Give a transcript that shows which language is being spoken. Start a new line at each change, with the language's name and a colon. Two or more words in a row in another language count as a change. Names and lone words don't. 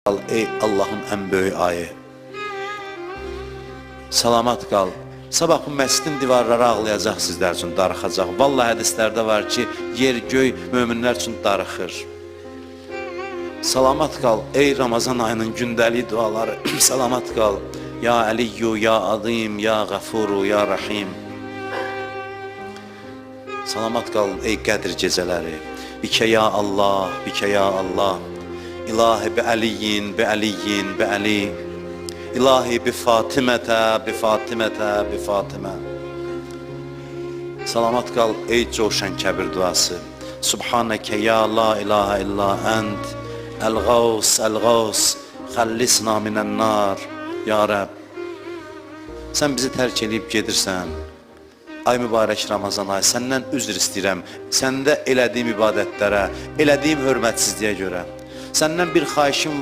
Azerbaijani: Kal ey Allah'ın en büyük ayı. Salamat kal. Sabah bu məscidin divarları ağlayacaq sizlər üçün, darıxacaq. Vallahi hədislərdə var ki, yer göy möminlər üçün darıxır. Salamat kal ey Ramazan ayının gündəlik duaları. Salamat kal.
Arabic: يا علي يا عظيم يا غفور يا رحيم.
Azerbaijani: Salamat kal ey Qədir gecələri.
Arabic: بك يا الله بك يا الله إلهي بعلي بعلي بعلي. إلهي بفاطمة بفاطمة بفاطمة.
Azerbaijani: Salamat kal ey coşan kəbir duası.
Arabic: سبحانك يا لا إله إلا أنت. الغوث الغوث خلصنا من النار.
Azerbaijani: Ya Rəbb. Sən bizi tərk edib gedirsən. Ay mübarək Ramazan ay, səndən üzr istəyirəm. Səndə elədiyim ibadətlərə, elədiyim hörmətsizliyə görə. Səndən bir xahişim var.